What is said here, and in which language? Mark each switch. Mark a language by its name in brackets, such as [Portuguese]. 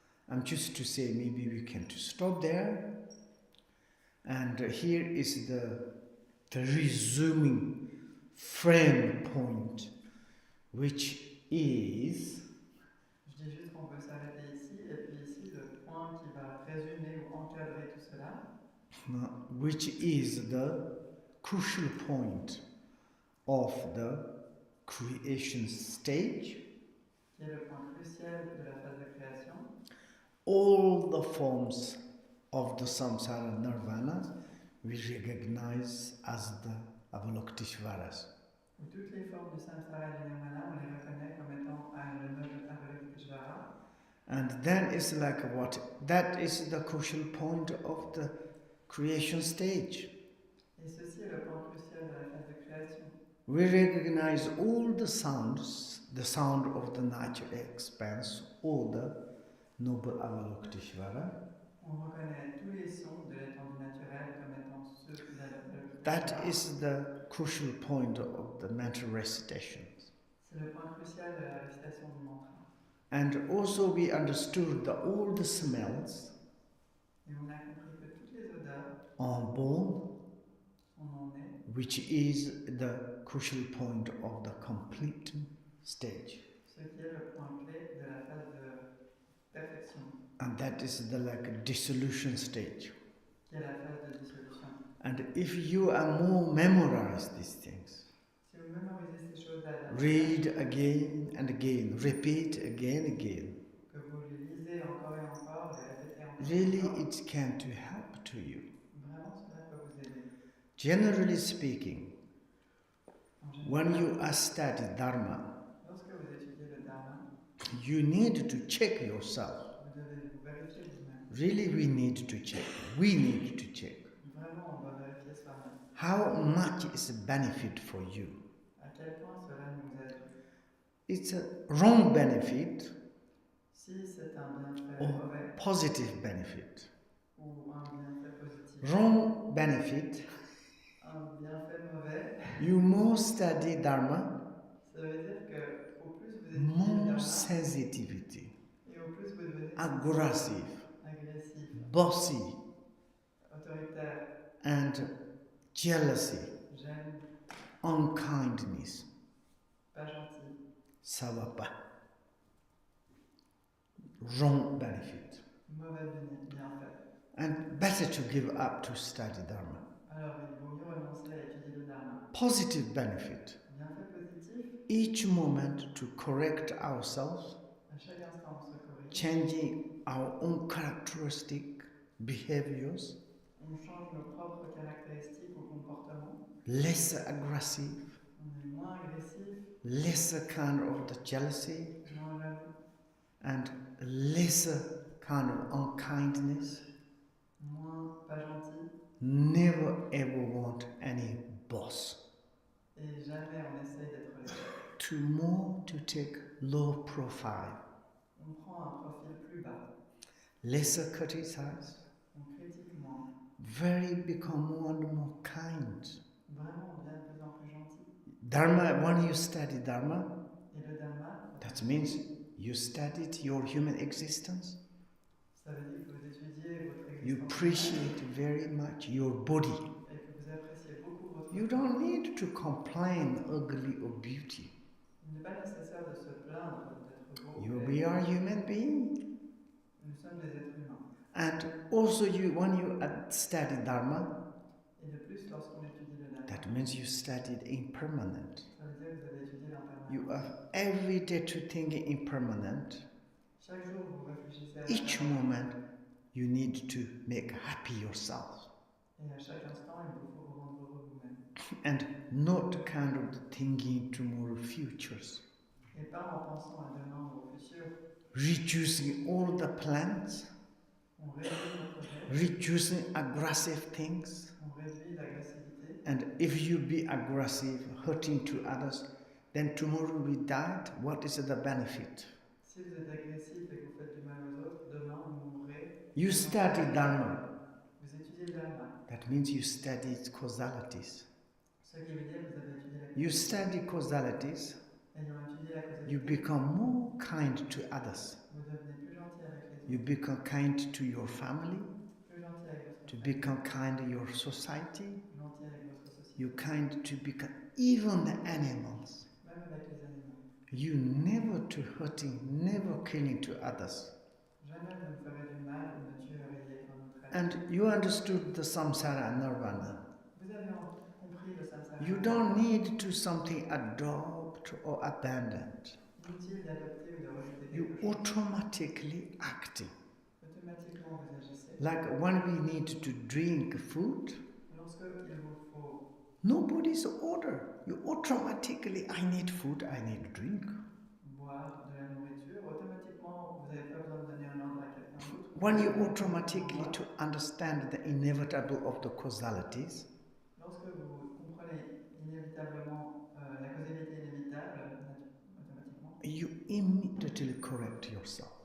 [English] I'm just to say maybe we can to stop there. And here is the resuming frame point, which is. [French] Je dis juste qu'on peut s'arrêter ici, et puis ici le point qui va résumer ou encadrer tout cela. [English] Which is the crucial point of the creation stage, [French] qui est le point crucial de la phase de création, [English] all the forms of the samsara nirvana we recognize as the Avalokiteshvaras. [French] où toutes les formes du samsara et du nirvana, on les reconnaît comme étant le noble Avalokiteshvara. [English] And then it's like what? That is the crucial point of the creation stage. [French] Et ceci est le point crucial de la phase de création. [English] We recognize all the sounds, the sound of the natural expanse, all the noble Avalokiteshvara. [French] On reconnaît tous les sons de l'étendue naturelle comme étant ceux de l'Avalokiteshvara. [English] That is the crucial point of the mental recitations. [French] C'est le point crucial de la récitation du mantra. [English] And also we understood that all the smells [French] Et on a compris que toutes les odeurs [English] are born, [French] sont nées, [English] which is the crucial point of the complete stage. [French] ce qui est le point clé de la phase de perfection, [English] And that is the like dissolution stage. [French] qui est la phase de dissolution. [English] And if you are more memorize these things, [French] Si vous mémorisez ces choses-là, [English] read again and again, repeat again and again, [French] que vous les lisez encore et encore, les répétez encore [English] really [French] et encore, [English] it can to help to you. [French] vraiment cela peut vous aider. [English] Generally speaking, [French] En général, [English] when you are studying Dharma, [French] lorsque vous étudiez le Dharma, [English] you need to check yourself. [French] vous devez vous vérifier vous-même. [English] Really, we need to check. We need to check. [French] Vraiment, on doit vérifier soi-même. [English] How much is a benefit for you? [French] À quel point cela nous aide. [English] It's a wrong benefit [French] Si c'est un bienfait [English] or [French] mauvais [English] positive benefit. [French] ou un bienfait positif. [English] Wrong benefit, [French] Un bienfait mauvais, [English] you more study Dharma, [French] ça veut dire que au plus vous étudiez le [English] more [French] Dharma [English] sensitivity, [French] et au plus vous devenez [English] aggressive, [French] agressif, [English] bossy, [French] autoritaire, [English] and jealousy, [French] jaloux, [English] unkindness. [French] pas gentil, Ça va pas. [English] Wrong benefit. [French] mauvais bienfait. [English] And better to give up to study Dharma. [French] Alors il vaut mieux renoncer à étudier le Dharma. [English] Positive benefit. [French] Bienfait positif, [English] Each moment to correct ourselves, [French] à chaque instant on se corrige, [English] changing our own characteristic behaviors, [French] on change nos propres caractéristiques ou comportements, [English] less aggressive, [French] on est moins agressif, [English] lesser kind of the jealousy, [French] moins jaloux, [English] and lesser kind of unkindness. [French] moins pas gentil, [English] Never ever want any boss. [French] et jamais on essaye d'être le chef. [English] To more to take low profile, [French] On prend un profil plus bas, [English] lesser criticize, [French] on critique moins, [English] very become more and more kind. [French] vraiment on devient de plus en plus gentil. [English] Dharma, when you study Dharma, [French] Et le Dharma, [English] that means you studied your human existence. [French] ça veut dire que vous étudiez votre [English] You [French] existence [English] appreciate very much your body. [French] et que vous appréciez beaucoup votre [English] You don't need to complain ugly or beauty. [French] Il n'est pas nécessaire de se plaindre d'être beau. [English] We are human beings. [French] Nous sommes des êtres humains. [English] And also when you study Dharma, [French] Et de plus, lorsqu'on étudie le Dharma, [English] that means you studied impermanent. [French] ça veut dire que vous avez étudié l'impermanence. [English] You are every day to think impermanent. [French] Chaque jour, vous réfléchissez à [English] Each [French] l'impermanence. [English] moment you need to make happy yourself. [French] Et à chaque instant, il vous faut vous rendre heureux vous-même. [English] And not kind of thinking tomorrow futures. [French] Et pas en pensant à demain ou au futur. [English] Reducing all the plans, [French] On réduit notre rêve, [English] reducing aggressive things. [French] on réduit l'agressivité. [English] And if you be aggressive, hurting to others, then tomorrow we died, what is the benefit? [French] Si vous êtes agressif et que vous faites du mal aux autres, demain vous mourrez. [English] You study Dharma. [French] Vous étudiez le Dharma. [English] That means you study causalities. [French] Ce qui veut dire que vous avez étudié la [English] You study causalities, [French] Ayant étudié la causalité, [English] you become more kind to others. [French] vous devenez plus gentil avec les autres, [English] You become kind to your family, [French] plus gentil avec votre [English] to [French] famille, [English] become kind to your society. [French] gentil avec votre société, [English] You kind to become even the animals. [French] même avec les animaux. [English] You never to hurting, never killing to others. [French] Jamais vous ne ferez du mal ou ne tueriez un autre être. [English] And you understood the samsara and nirvana. [French] Vous avez compris le samsara [English] You don't need to something adopt or abandoned. [French] Inutile d'adopter ou de rejeter [English] You [French] quelque chose. [English] automatically acting. [French] Automatiquement, vous agissez. [English] Like when we need to drink food, [French] Lorsque il vous faut [English] nobody's order. You automatically, I need food, I need drink. [French] boire de la nourriture, automatiquement, vous n'avez pas besoin de donner un ordre à quelqu'un d'autre. [English] When you automatically to understand the inevitable of the causalities, [French] lorsque vous comprenez inévitablement la causalité inévitable, automatiquement, [English] you immediately correct yourself.